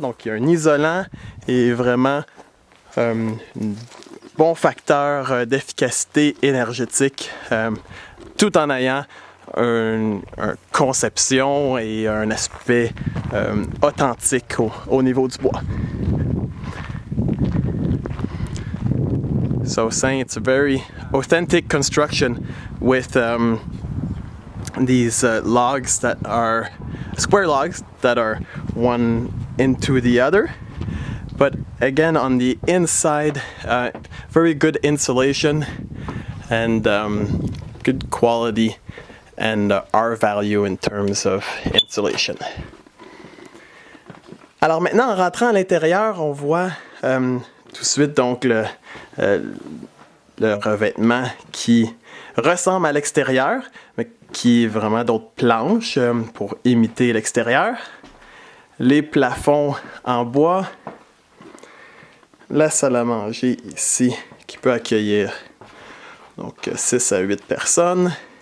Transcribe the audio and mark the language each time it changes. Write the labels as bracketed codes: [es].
[fr] Donc, il y a un isolant et vraiment un bon facteur d'efficacité énergétique tout en ayant une conception et un aspect authentique au niveau du bois. [en] So saying it's a very authentic construction with these logs that are square logs that are one into the other. But again, on the inside, very good insulation and good quality and R value in terms of insulation. [fr] Alors maintenant, en rentrant à l'intérieur, on voit tout de suite donc le revêtement qui ressemble à l'extérieur, mais qui est vraiment d'autres planches pour imiter l'extérieur. Les plafonds en bois. La salle à manger ici qui peut accueillir donc 6 à 8 personnes.